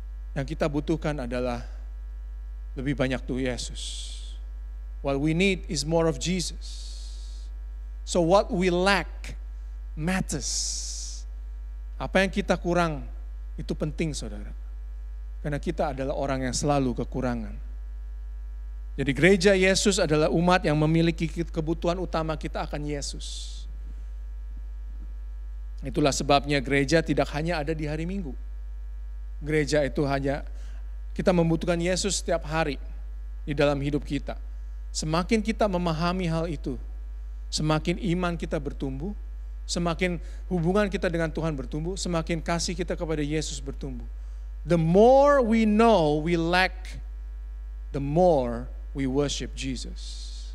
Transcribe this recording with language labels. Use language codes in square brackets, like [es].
[id] Yang kita butuhkan adalah lebih banyak tuh Yesus. [en] What we need is more of Jesus. So what we lack matters. [id] Apa yang kita kurang itu penting, saudara. Karena kita adalah orang yang selalu kekurangan. Jadi gereja Yesus adalah umat yang memiliki kebutuhan utama kita akan Yesus. Itulah sebabnya gereja tidak hanya ada di hari Minggu. Gereja itu hanya kita membutuhkan Yesus setiap hari di dalam hidup kita. Semakin kita memahami hal itu, semakin iman kita bertumbuh, semakin hubungan kita dengan Tuhan bertumbuh, semakin kasih kita kepada Yesus bertumbuh. [en] The more we know we lack, the more we worship Jesus.